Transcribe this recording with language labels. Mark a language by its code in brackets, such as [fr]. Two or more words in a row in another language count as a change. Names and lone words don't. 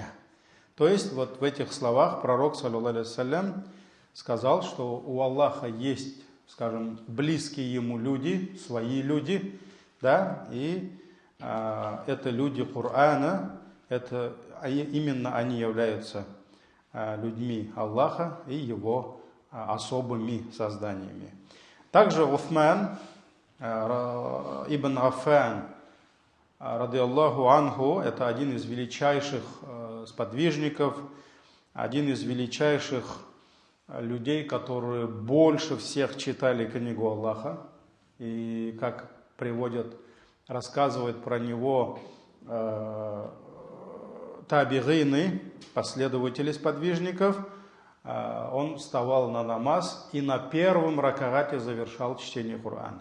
[ru] То есть вот в этих словах пророк, [ar] صلى الله عليه وسلم, [ru] сказал, что у Аллаха есть, скажем, близкие ему люди, свои люди, да, и это люди Кур'ана, именно они являются людьми Аллаха и Его особыми созданиями. Также Уфман ибн Аффан, [ar] رضي الله عنه, [ru] это один из величайших сподвижников, один из величайших людей, которые больше всех читали книгу Аллаха. И как рассказывают про него табигины, последователи сподвижников, он вставал на намаз и на первом ракагате завершал чтение Корана.